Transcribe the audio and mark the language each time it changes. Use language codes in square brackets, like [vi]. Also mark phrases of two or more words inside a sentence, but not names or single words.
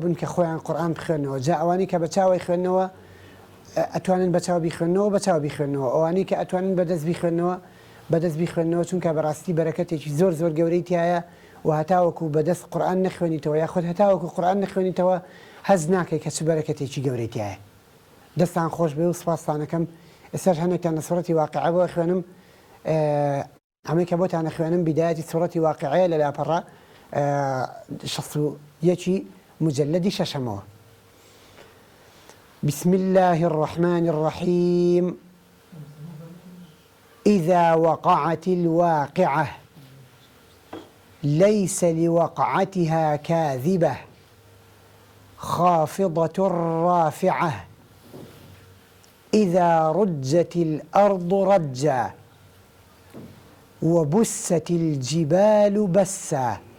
[ckb] بن کە خۆیان قورئان بخوێنەوە جا ئەوانی کە بە چاوی خوێندنەوە ئەتوانن بە چاو بیخوێنەوە ئەوانی کە ئەتوانن بەدەست بیخوێنەوە چونکە بەڕاستی بەرەکەتێکی زۆر گەورەی تایە و هەتاوەکو بەدەست قورئان نەخوێنیتەوە یاخود هەتاوەکو قورئان نەخوێنیتەوە هەز ناکەی کە چ بەرەکەتێکی گەورەی تایە دەستان خۆش بێ و سوپاستانەکەم ئێستاش هەندێکتان لە سوورەتی واقعە بۆ خوێنم ئەمەی کە بۆتانە خوێنم بیدایەتی سوورەتی واقعەیە لە لاپەڕە [ar] 61 [ckb] مجلدی شەشەمەوە [ar] بسم الله الرحمن الرحيم إذا وقعت الواقعة ليس لوقعتها كاذبة خافضة رافعة إذا رجت الأرض رجا وبست الجبال بسا